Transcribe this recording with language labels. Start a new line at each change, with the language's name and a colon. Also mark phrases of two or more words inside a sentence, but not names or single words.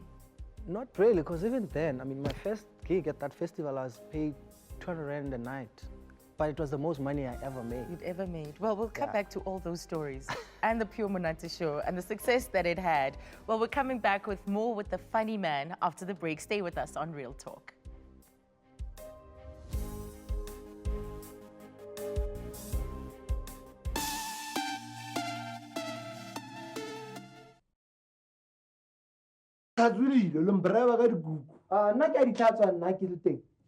English: not really, because even then, I mean, my first gig at that festival, I was paid 200 Rand a night. But it was the most money I ever made. You'd ever made. Well, we'll come Yeah. back to all those stories and the Pure Monate show and the success that it had. Well, we're coming back with more with the funny man after the break. Stay with us on Real Talk.
Tswana: tlhatswedile le mpereba ka dikuku Nna ke a ditlhatswa, nna ke le teng.